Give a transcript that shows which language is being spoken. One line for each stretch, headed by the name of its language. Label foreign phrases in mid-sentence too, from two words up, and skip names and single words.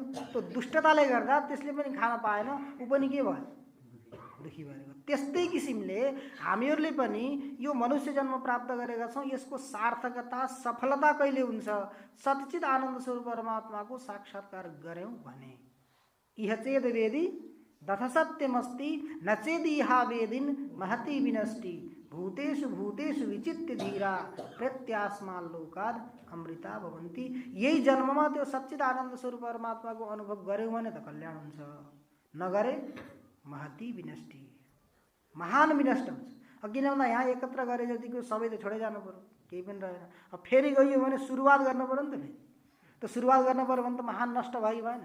Nepali: त्यो दुष्टताले गर्दा त्यसले पनि खान पाएन, ऊ पनि के भयो? दुखी भएको। त्यस्तै किसिमले हामीहरूले पनि यो मनुष्य जन्म प्राप्त गरेका छौँ, यसको सार्थकता सफलता कहिले हुन्छ? सच्चित आनन्द स्वरूप परमात्माको साक्षात्कार गऱ्यौँ भने।
Sanskrit: इह चेद वेदी दथ सत्यमस्ति न चेदिहा वेदिन महति विनष्टि भूतेषु भूतेषु विचित्य धीरा प्रत्यास्मा लोकाद अमृता भवन्ति।
Nepali: यही जन्ममा त्यो सच्चित आनन्द स्वरूप परमात्माको अनुभव गऱ्यौँ भने त कल्याण हुन्छ, नगरे
Sanskrit: महति विनष्टि,
Nepali: महान विनष्ट हुन्छ। किन भन्दा यहाँ एकत्र गरे जतिको सबै त छोडै जानु पर्यो, केही पनि रहेन। अब फेरि गइयो भने सुरुवात गर्नु पर्यो नि त। फेरि त सुरुवात गर्नु पर्यो भने त महान नष्ट भयो, भएन?